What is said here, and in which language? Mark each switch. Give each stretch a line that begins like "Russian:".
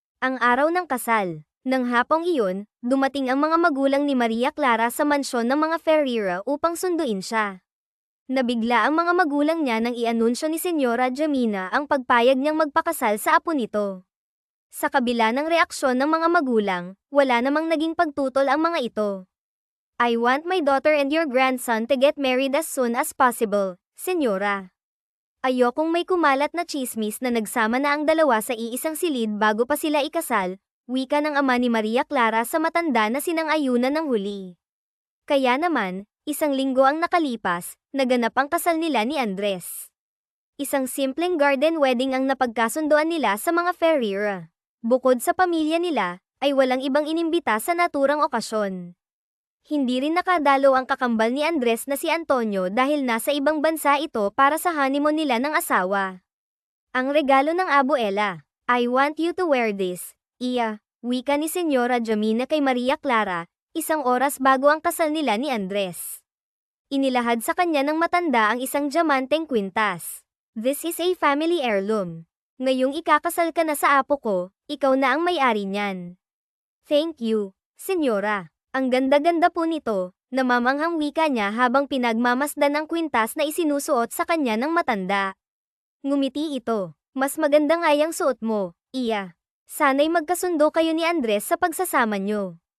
Filipino: Ang araw ng kasal. Nang hapong iyon, dumating ang mga magulang ni Maria Clara sa mansyon ng mga Ferreira upang sunduin siya. Nabigla ang mga magulang niya nang i-anunsyo ni Senyora Jamina ang pagpayag niyang magpakasal sa apo nito. Sa kabila ng reaksyon ng mga magulang, wala namang naging pagtutol ang mga ito.
English: I want my daughter and your grandson to get married as soon as possible, Senyora.
Filipino: Ayokong may kumalat na chismis na nagsama na ang dalawa sa iisang silid bago pa sila ikasal, wika ng ama ni Maria Clara sa matanda na sinang-ayunan ng huli. Kaya naman, isang linggo ang nakalipas, naganap ang kasal nila ni Andres. Isang simpleng garden wedding ang napagkasundoan nila sa mga Ferreira. Bukod sa pamilya nila, ay walang ibang inimbita sa naturang okasyon. Hindi rin nakadalo ang kakambal ni Andres na si Antonio dahil nasa ibang bansa ito para sa honeymoon nila ng asawa. Ang regalo ng abuela,
English: I want you to wear this,
Filipino: wika ni Senyora Jamina kay Maria Clara, isang oras bago ang kasal nila ni Andres. Inilahad sa kanya ng matanda ang isang diamanteng kwintas.
English: This is a family heirloom.
Filipino: Ngayong ikakasal ka na sa apo ko, ikaw na ang may-ari niyan.
English: Thank you,
Filipino: Senyora. Ang ganda-ganda po nito, namamanghang wika niya habang pinagmamasdan ang kwintas na isinusuot sa kanya ng matanda. Ngumiti ito. Mas maganda nga yang suot mo, Sana'y magkasundo kayo ni Andres sa pagsasama nyo.